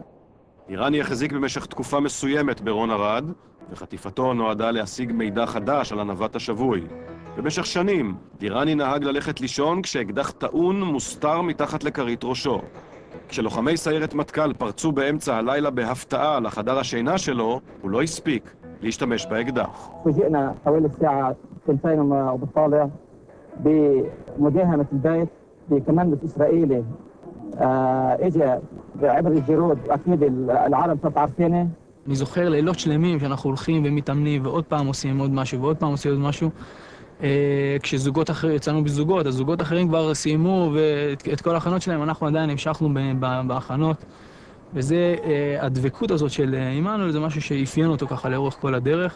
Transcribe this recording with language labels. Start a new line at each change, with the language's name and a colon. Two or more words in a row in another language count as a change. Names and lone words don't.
Hebrew: דיראני החזיק במשך תקופה מסוימת ברון ארד, וחטיפתו נועדה להשיג מידע חדש על הנווט השבוי. במשך שנים דיראני נהג ללכת לישון כשאקדח טעון מוסתר מתחת לכרית ראשו. כשלוחמי סיירת מטכ"ל פרצו באמצע הלילה בהפתעה לחדר השינה שלו, הוא לא הספיק להשתמש באקדח.
Arabic: فوجئنا حوالي الساعة 2 وبالطالع بمداهمة البيت بكمانة إسرائيلي اجى عبر الجرود أكيد العالم تعرفينه.
Hebrew: אני זוכר לילות שלמים שאנחנו הולכים ומתאמנים ועוד פעם עושים עוד משהו ועוד פעם עושים עוד משהו. כשזוגות אחרים, יצאנו בזוגות, אז זוגות אחרים כבר סיימו ואת כל ההכנות שלהם, אנחנו עדיין המשכנו בהכנות. וזה, הדבקות הזאת של עמנואל, זה משהו שאפיין אותו ככה לאורך כל הדרך.